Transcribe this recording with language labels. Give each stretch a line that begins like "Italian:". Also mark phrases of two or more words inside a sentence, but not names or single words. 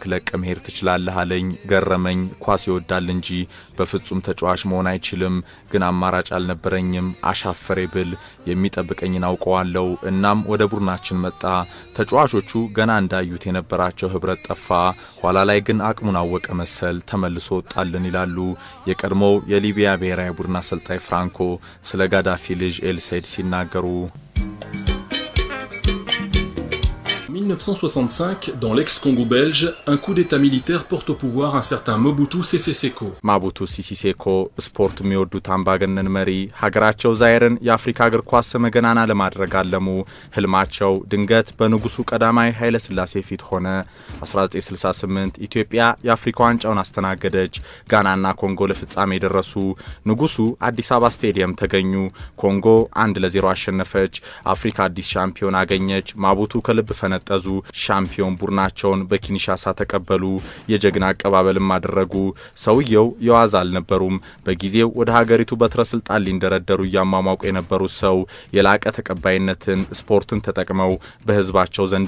Amharic: ለቀ መሄድ ትችላለህ አለኝ። ገረመኝ። ኳስ ይወዳል እንጂ በፍጹም ተጫዋች መሆን አይችልም። ግን አማራጭ አልነበረኝም። አሻፈሬ ብል የሚጠብቀኝን አውቀዋለሁ። እናም ወደ ቡድናችን መጣ። ተጫዋቾቹ ገና እንዳዩት የነበራቸው ህብረት ጠፋ። ኋላ ላይ ግን አቅሙን አወቀ መሰል ተመልሶ ወጣልን ይላሉ የቀድሞው የሊቢያ ብሔራዊ ቡድን አሰልጣኝ ፍራንኮ ስለ ጋዳፊ ልጅ ኤልሰይድ ሲናገሩ።
French: 1965, dans l'ex-Congo belge, un coup d'état militaire porte au pouvoir un certain Mobutu Sese Seko.
Amharic: ማቡቱ ሲሲ ሴኮ ስፖርት የሚወዱት አምባገነን መሪ ሀገራቸው ዛይርን የአፍሪካ እግር ኳስ መገናና ለማድረግ አለሙ። ህልማቸው ድንገት በንጉሱ ቀዳማዊ ኃይለ ሥላሴ ፊት ሆነ። 1968 ኢትዮጵያ የአፍሪካ ዋንጫውን አስተናገደች። ጋናና ኮንጎ ለፍጻሜ ደረሱ። ንጉሱ አዲስ አበባ ስቴዲየም ተገኙ። ኮንጎ 1-0 አሸነፈች። አፍሪካ አዲስ ሻምፒዮን አገኘች። ማቡቱ ከልብ ፈነጠዙ። ሻምፒዮን ቡድናቸውን በኪንሻሳ ተቀበሉ። የጀግና አቀባበልም አደረጉ። ሰውየው የዋዛ አልነበሩም። በጊዜው ወደ ሀገሪቱ በትረ ስልጣን ሊንደረደሩ ያማማቁ የነበሩት ሰው የላቀ ተቀባይነትን ስፖርትን ተጠቅመው በህዝባቸው ዘንድ